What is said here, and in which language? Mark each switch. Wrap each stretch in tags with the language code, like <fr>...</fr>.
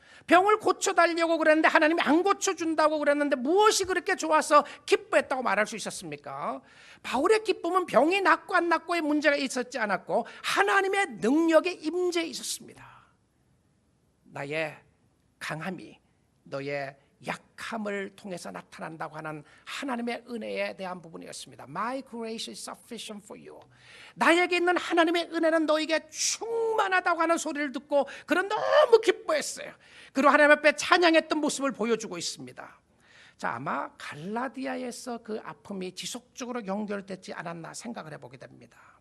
<ko>병을 고쳐달라고 그랬는데 하나님이 안 고쳐준다고 그랬는데 무엇이 그렇게 좋아서 기뻐했다고 말할 수 있었습니까? 바울의 기쁨은 병이 낫고 안 낫고의 문제가 있었지 않았고 하나님의 능력의 임재에 있었습니다. 나의 강함이 너의 약함을 통해서 나타난다고 하는 하나님의 은혜에 대한 부분이었습니다.</ko> <en>My grace is sufficient for you.</en> <ko>나에게 있는 하나님의 은혜는 너에게 충만하다고 하는 소리를 듣고 그는 너무 기뻐했어요. 그리고 하나님 앞에 찬양했던 모습을 보여주고 있습니다. 자, 아마 갈라디아에서 그 아픔이 지속적으로 연결되지 않았나 생각을 해보게 됩니다.</ko>